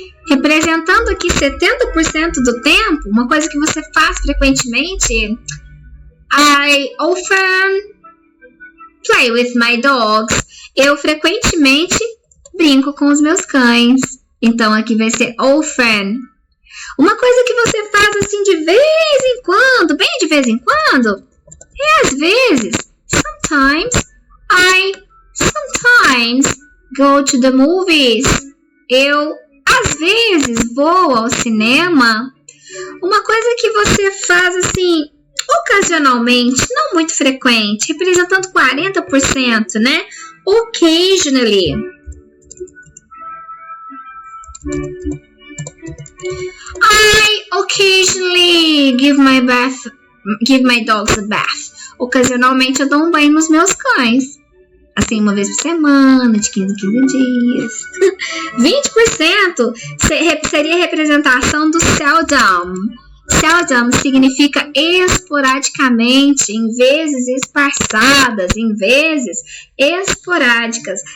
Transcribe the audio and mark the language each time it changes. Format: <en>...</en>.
<pt>Representando aqui 70% do tempo, uma coisa que você faz frequentemente,</pt> <en>I often play with my dogs.</en> <pt>Eu frequentemente brinco com os meus cães. Então, aqui vai ser often. Uma coisa que você faz assim de vez em quando, bem de vez em quando, é às vezes.</pt> <en>I sometimes go to the movies.</en> <pt>Eu, às vezes, vou ao cinema. Uma coisa que você faz assim, ocasionalmente, não muito frequente, representando 40%, né?</pt> <en>Occasionally. I occasionally give my dogs a bath.</en> <pt>Ocasionalmente eu dou um banho nos meus cães. Assim, uma vez por semana, de 15 em 15 dias. 20% seria a representação do seldom. Seldom significa esporadicamente, em vezes esparçadas, em vezes esporádicas.</pt>